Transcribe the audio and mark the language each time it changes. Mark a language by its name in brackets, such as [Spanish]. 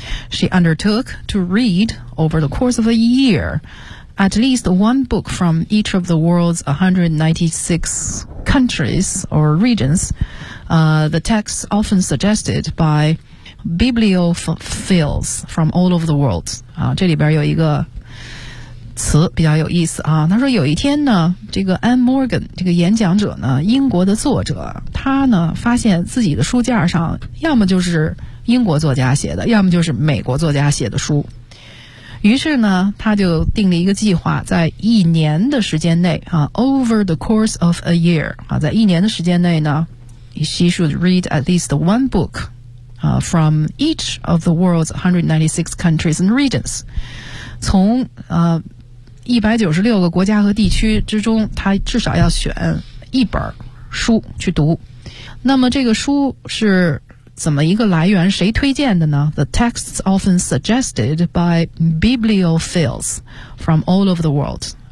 [English] She undertook to read over the course of a year at least one book from each of the world's 196 countries or regions. The texts often suggested by bibliophiles from all over the world. [Chinese] 啊，这里边有一个词比较有意思啊。他说有一天呢，这个 Anne Morgan 这个演讲者呢，英国的作者，他呢发现自己的书架上要么就是英国作家写的，要么就是美国作家写的书。于是呢，他就定了一个计划，在一年的时间内啊 ， [English] over the course of a year [Chinese] 啊，在一年的时间内呢。 [English] She should read at least one book from each of the world's 196 countries and regions. [Chinese] 从196个国家和地区之中，他至少要选一本书去读。那么这个书是怎么一个来源，谁推荐的呢？ [English] The texts often suggested by bibliophiles from all over the world.